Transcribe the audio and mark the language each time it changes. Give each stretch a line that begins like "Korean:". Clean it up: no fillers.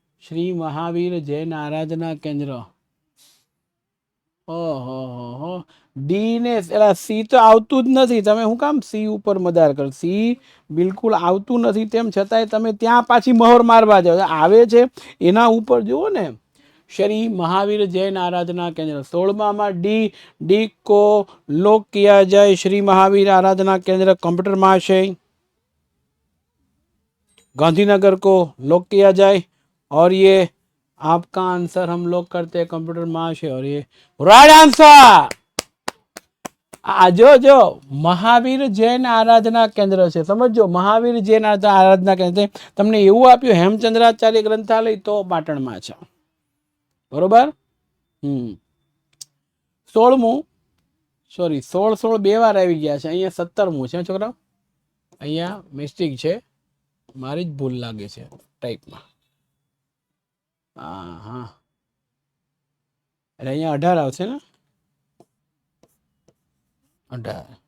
Gujarati: શ્રી મહાવીર જૈન આરાધના કેન્દ્ર. ઓહો, ડી ને સી તો આવતું જ નથી. તમે શું કામ સી ઉપર મદાર કર? સી બિલકુલ આવતું નથી, તેમ છતાંય તમે ત્યાં પાછી મહોર મારવા જાવ. આવે છે એના ઉપર જુઓ ને, श्री महावीर जैन आराधना केंद्र.
Hindi: 16 डी डी को लॉक किया जाए. श्री महावीर आराधना केंद्र कंप्यूटर महाशय गांधीनगर को लॉक किया जाए. और ये आपका आंसर हम लोग करते हैं कंप्यूटर महाशय. और ये राइट आंसर. जो महावीर जैन आराधना केंद्र है, समझो महावीर जैन आराधना केंद्र
Gujarati: तमने एवं आप्યું
Hindi: हेमचंद्राचार्य ग्रंथालय तो पाटण में है. बरोबर.
Gujarati: 16 सॉरी 16 બે વાર આવી ગયા છે. અહીંયા 17મું છે છોકરા. અહીંયા મિસ્ટેક છે, મારી જ ભૂલ લાગે છે ટાઈપમાં. હા, એટલે અહીંયા 18 આવશે ને, 18.